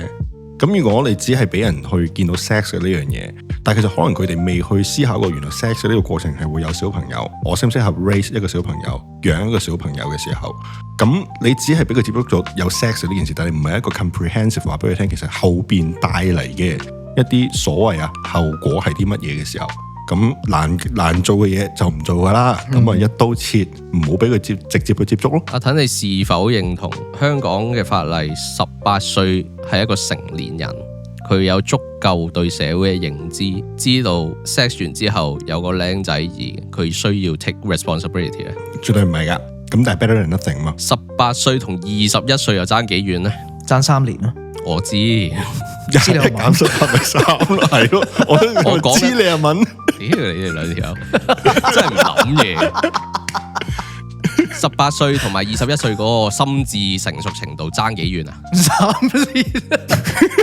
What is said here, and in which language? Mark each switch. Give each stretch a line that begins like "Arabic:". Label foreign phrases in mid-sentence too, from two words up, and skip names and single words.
Cantonese: 咁如果你只係俾人去見到 sex 嘅呢樣嘢，但係其實可能佢哋未去思考過原來 sex 嘅呢個過程係會有小朋友，我適唔適合 raise 一個小朋友，養一個小朋友嘅時候，咁你只係俾佢接觸咗有 sex 呢件事，但係唔係一個 comprehensive 話俾佢聽，其實後邊帶嚟嘅一啲所謂後果係啲乜嘢嘅時候，咁難做嘅嘢就唔做噶啦，咁一刀切，唔好俾佢直接去接觸咯。阿騰，你是否認同香港嘅法例18歲係一個成年人，佢有足夠對社會嘅認知，知道 sex 完之後有個靚仔而佢需要
English: take responsibility
Cantonese: 咧？絕對唔係噶，咁但係
English: better than nothing
Cantonese: 嘛。 18歲同21歲又爭幾遠呢？爭3年咯。我知，一減18咪3咯，係咯。我講知你阿敏，屌你哋兩條真係唔諗嘢。18歲同埋21歲嗰個心智成熟程度爭幾遠啊？